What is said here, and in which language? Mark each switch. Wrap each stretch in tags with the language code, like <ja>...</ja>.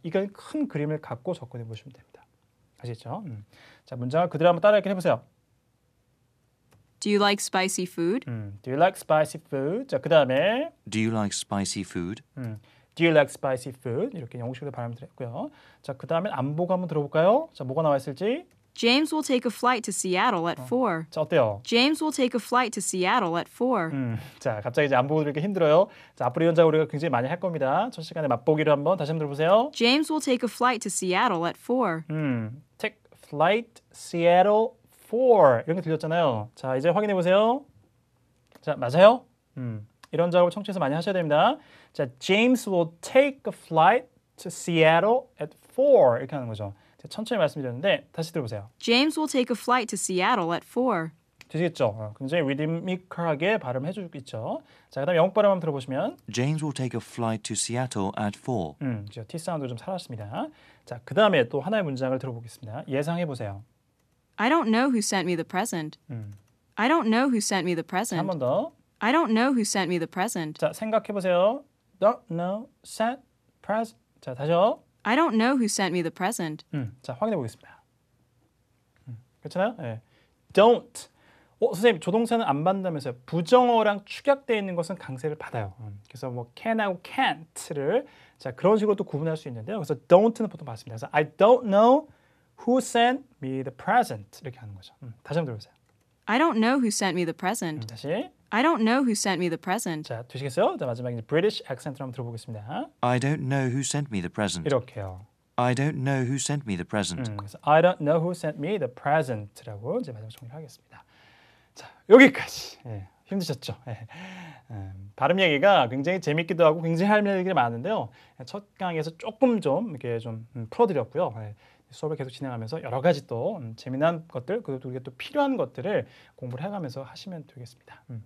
<ko>이건 큰 그림을 갖고 접근해 보시면 됩니다. 아시겠죠? 자, 문장을 그대로 한번 따라 읽기 해보세요.</ko> <en>Do you like spicy food? Do you like spicy food?</en> <ko>자, 그 다음에</ko> <en>Do you like spicy food? Do you like spicy food?</en> <ko>이렇게 영국식으로 발음 드렸고요. 자, 그 다음에 안보고 한번 들어볼까요? 자, 뭐가 나와 있을지.</ko> <en>James will take a flight to Seattle at 4.</en> <ko>자, 어때요?</ko> <en>James will take a flight to Seattle at 4.</en> <ko>자, 갑자기 이제 안보고 들기 힘들어요. 자, 앞으로 이런 작업 우리가 굉장히 많이 할 겁니다. 첫 시간에 맛보기로 한번 다시 한번 들어보세요.</ko> <en>James will take a flight to Seattle at 4. Take flight Seattle 4</en> <ko>이런 게 들렸잖아요. 자, 이제 확인해 보세요. 자, 맞아요? 이런 작업을 청취해서 많이 하셔야 됩니다. 자,</ko> <en>James will take a flight to Seattle at 4</en> <ko>이렇게 하는 거죠. 제가 천천히 말씀드렸는데 다시 들어보세요.</ko> <en>James will take a flight to Seattle at 4.</en> <ko>되시겠죠? 굉장히 리드미컬하게 발음해 주고 있죠. 자, 그다음 영어 발음 한번 들어보시면</ko> <en>James will take a flight to Seattle at 4.</en> <ko>저 T 사운드 좀 살았습니다. 자, 그다음에 또 하나의 문장을 들어보겠습니다. 예상해 보세요.</ko> <en>I don't know who sent me the present. I don't know who sent me the present.</en> <ko>한 번 더.</ko> <en>I don't know who sent me the present.</en> <ko>자, 생각해 보세요.</ko> <en>Don't know, sent, present.</en> <ko>자, 다시요.</ko> <en>I don't know who sent me the present.</en> <ko>자, 확인해 보겠습니다. 그렇잖아요? 네. Don't. 선생님, 조동사는 안 받는다면서요. 부정어랑 축약되어 있는 것은 강세를 받아요. 그래서 뭐 can하고 can't를 자, 그런 식으로 또 구분할 수 있는데요. 그래서 don't는 보통 받습니다. 그래서</ko> <en>I don't know who sent me the present</en> <ko>이렇게 하는 거죠. 다시 한번 들어보세요.</ko> <en>I don't know who sent me the present.</en> <ko>다시.</ko> <en>I don't know who sent me the present.</en> <ko>자, 되시겠어요? 자, 마지막에 이제</ko> <en>British accent</en> <ko>로 한번 들어보겠습니다.</ko> <en>I don't know who sent me the present.</en> <ko>이렇게요.</ko> <en>I don't know who sent me the present.</en> <ko>그래서</ko> <en>I don't know who sent me the present라고</en> <ko>이제 마지막 정리를 하겠습니다. 자, 여기까지. 힘드셨죠? 발음 얘기가 굉장히 재밌기도 하고 굉장히 할 얘기가 많은데요. 첫 강의에서 조금 좀 이렇게 좀 풀어드렸고요. 수업을 계속 진행하면서 여러 가지 또 재미난 것들 그리고 또 필요한 것들을 공부를 해가면서 하시면 되겠습니다.</ko>